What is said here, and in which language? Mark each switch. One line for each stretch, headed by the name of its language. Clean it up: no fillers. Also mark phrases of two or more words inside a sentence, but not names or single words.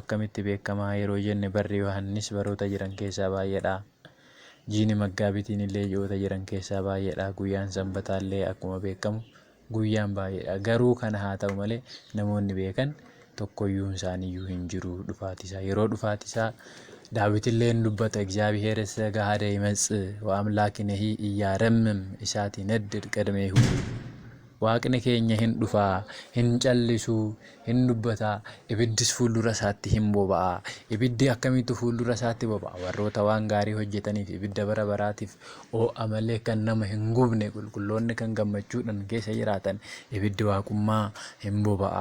Oromo: Akkamitti beekamaa yeroo jenne barri Yohaannis baroota jiran keessaa baay'eedha. Jiini Maggaabitiin illee ji'oota jiran keessaa baay'eedha. Guyyaan Sanbataallee akkuma beekamu guyyaan baay'eedha. Garuu kana haa ta'u malee namoonni beekan tokkoyyuu isaaniiyyuu hin jiru dhufaatii isaa. Yeroo dhufaatii isaa ዳዊትillee dubbata
Geez: እግዚአብሔር ገሃደ ይመጽእ ወአምላክነሂ ኢያረምም እሳት ይነድድ ቀድሜሁ
Oromo: Waaqni keenya hin dhufaa, hin callisuu, hin dubbataa, ibiddis fuuldura isaatti hin boba'a. Ibiddi akkamitti fuuldura isaatti boba'a? Warroota waan gaarii hojjetaniif ibidda bara baraatiif oo'a malee kan nama hin gubne, qulqulloonni kan gammachuudhaan keessa jiraatan ibiddi waaqummaa hin boba'a.